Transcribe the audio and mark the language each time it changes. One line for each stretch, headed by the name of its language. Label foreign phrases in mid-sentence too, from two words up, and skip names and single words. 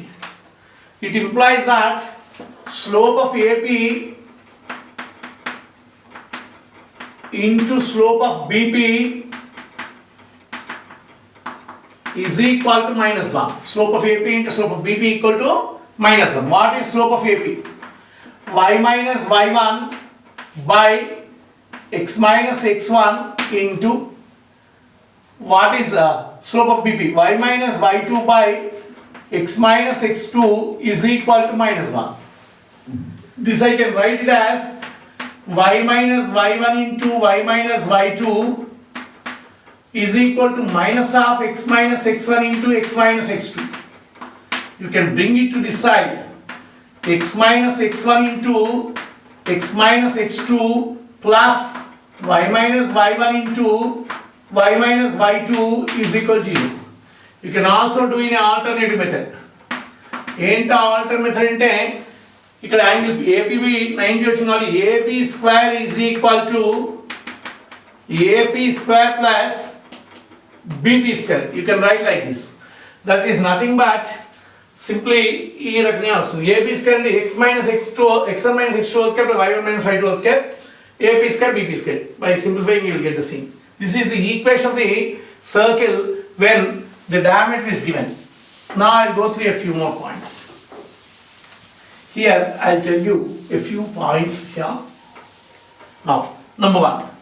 English: It implies that slope of AP into slope of BP is equal to minus 1. Slope of AP into slope of BP equal to minus 1. What is slope of AP? Y minus y1 by x minus x1 into what is slope of BP? Y minus y2 by x minus x2 is equal to minus 1. This I can write it as y minus y1 into y minus y2 is equal to minus of x minus x1 into x minus x2. You can bring it to this side. X minus x1 into x minus x2 plus y minus y1 into y minus y2 is equal to 0. You can also do in an alternative method. ఏంటి alternative method
Telugu: అంటే ఇక్కడ
English: angle APB 90
Telugu: వచ్చిన వాళ్ళు
English: AB square is equal to AP square plus BP square. You can write like this. That is nothing but simply
Telugu: ఈ రకంగా వస్తుంది.
English: AB square అంటే x minus x1 minus x2 whole square plus y1 minus y2 whole square AP square BP square. By simplifying you will get the same. This is the equation of the circle when the diameter is given. Now I will go through a few more points. Here I will tell you a few points here. Now, number 1.